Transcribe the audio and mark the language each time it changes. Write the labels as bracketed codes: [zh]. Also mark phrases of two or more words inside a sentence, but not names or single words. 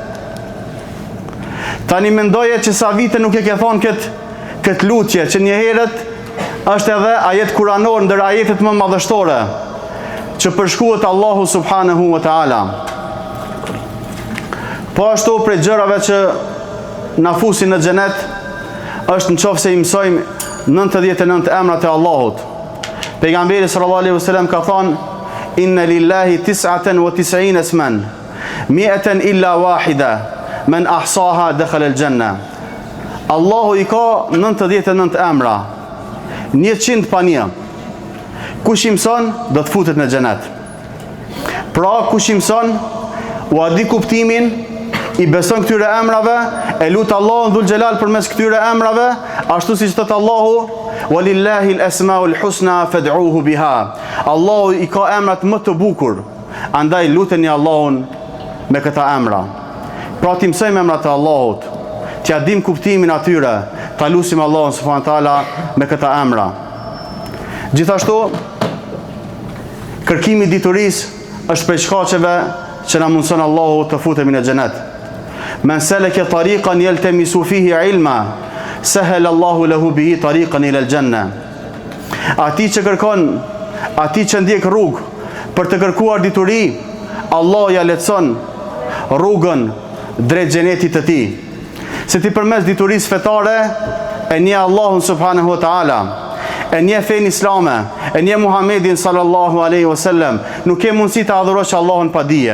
[sq] Tani mendoje që sa vite nuk e ke thonë këtë lutje, që një herët është edhe ajet kuranor ndër ajetet më madhështore që përshkruhet Allahu [ar] سبحانه وتعالى. [sq] Po ashtu prej gjërave që na fusin në xhenet është nëse i mësojmë 99 emrat e Allahut. [ar] Pejgamberi صلى الله عليه وسلم [sq] ka thënë: [ar] "إن لله 99 اسما، 100 إلا واحدا، من أحصاها دخل الجنة." [sq] Allahu i ka 99 emra, 100 pa një. Kush i mëson do të futet në xhenet. Pra kush i mëson, u a di kuptimin, i beson këtyre emrave, e lut Allahun [ar] ذو الجلال [sq] përmes këtyre emrave, ashtu siç thot Allahu: [ar] "ولله الأسماء الحسنى فادعوه بها." [sq] Allahu i ka emrat më të bukur, andaj luteni Allahun me këta emra. Pra ti mësojmë emrat e Allahut, t'ja dim kuptimin atyre, ta lutim Allahun [ar] سبحانه وتعالى [sq] me këta emra. Gjithashtu, kërkimi i diturisë është prej shkaqeve që na mundson Allahu të futemi në xhenet. [ar] من سلك طريقا يلتمس فيه علما، سهل الله له به طريقا إلى الجنة. [sq] Ati që kërkon, ati që ndjek rrugë për të kërkuar dituri, Allah ja lehtëson rrugën drejt xhenetit të tij. Se ti përmes diturisë fetare e nje Allahun [ar] سبحانه وتعالى, [sq] e nje fen islame, e nje Muhammedin [ar] صلى الله عليه وسلم, [sq] nuk ke mundësi të adhurosh Allahun pa dije.